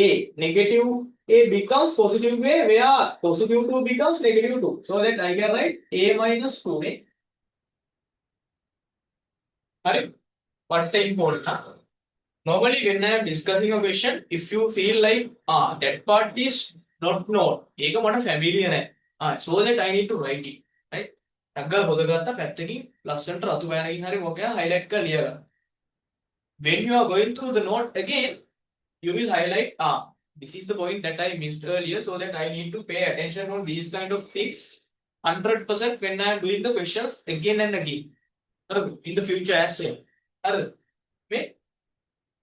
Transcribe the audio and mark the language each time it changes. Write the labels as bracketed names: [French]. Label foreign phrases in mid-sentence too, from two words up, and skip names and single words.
[English] Negative a becomes positive a, where positive 2 becomes negative 2. So that I can write a minus 2a. Alright? What the important? Normally when I am discussing a question, if you feel like that part is not known, [Sinhala] ඒක මට familiar නැහැ. [English] So that I need to write it. Right? [Sinhala] අග්ගල හොදගත්ත පැත්තකින් ලස්සනට රතු බෑනකින් හරි මොකක් highlight කරලා ලිය ගන්න. [English] When you are going through the note again, you will highlight this is the point that I missed earlier, so that I need to pay attention on these kind of things 100% when I am doing the questions again and again in the future as well.